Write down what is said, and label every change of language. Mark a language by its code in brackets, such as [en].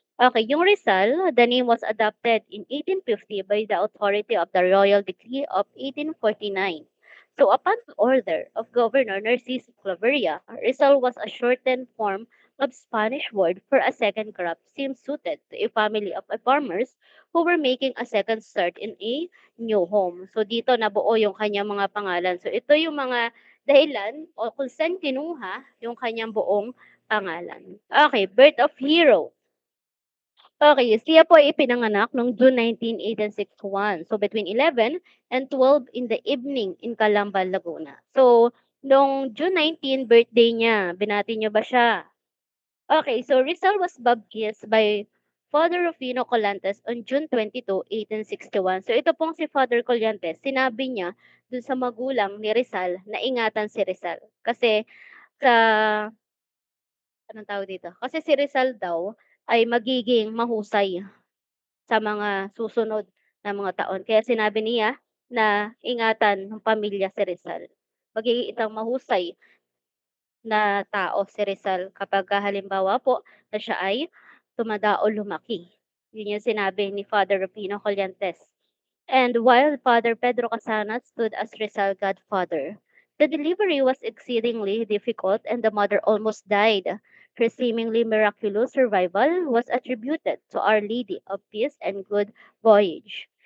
[en] Okay, yung Rizal, the name was adopted in 1850 by the authority of the Royal Decree of 1849. So upon the order of Governor Narciso Claveria, Rizal was a shortened form of Spanish word for a second crop seems suited to a family of farmers who were making a second start in a new home. [tl] So dito nabuo yung kanyang mga pangalan. So ito yung mga dahilan o kung saan kinuha yung kanyang buong pangalan. Okay, [en] birth of hero. [tl] Okay, siya po ay ipinanganak noong June 19, 1861. So between 11 and 12 in the evening in Calamba, Laguna. So nung June 19 birthday niya, binati niyo ba siya? [en] Okay, so Rizal was baptized by Father Rufino Collantes on June 22, 1861. [tl] So ito pong si Father Collantes, sinabi niya dun sa magulang ni Rizal na ingatan si Rizal. Kasi sa, anong tawag dito? Kasi si Rizal daw ay magiging mahusay sa mga susunod na mga taon. Kaya sinabi niya na ingatan ng pamilya si Rizal. Magiging isang mahusay na tao si Rizal kapagka halimbawa po na siya ay tumanda o lumaki. Yun yung sinabi ni Father Rufino Collantes. [en] And while Father Pedro Casanas stood as Rizal godfather, the delivery was exceedingly difficult and the mother almost died. Her seemingly miraculous survival was attributed to Our Lady of Peace and Good Voyage.